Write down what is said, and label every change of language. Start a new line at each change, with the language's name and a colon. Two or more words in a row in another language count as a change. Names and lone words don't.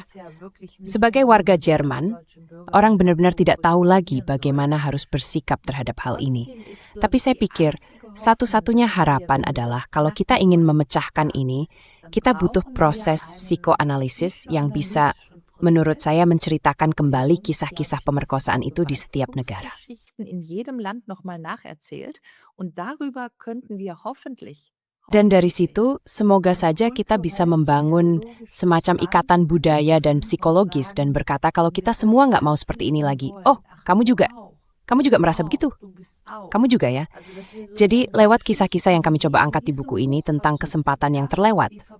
Indonesian: Sebagai warga Jerman, orang benar-benar tidak tahu lagi bagaimana harus bersikap terhadap hal ini. Tapi saya pikir satu-satunya harapan adalah kalau kita ingin memecahkan ini, kita butuh proses psikoanalisis yang bisa, menurut saya, menceritakan kembali kisah-kisah pemerkosaan itu di setiap negara.
German: in jedem Land nochmal nacherzählt und darüber könnten wir hoffentlich
Indonesian: Dan dari situ, semoga saja kita bisa membangun semacam ikatan budaya dan psikologis dan berkata kalau kita semua nggak mau seperti ini lagi. Oh, kamu juga merasa begitu? Kamu juga ya? Jadi lewat kisah-kisah yang kami coba angkat di buku ini tentang kesempatan yang terlewat.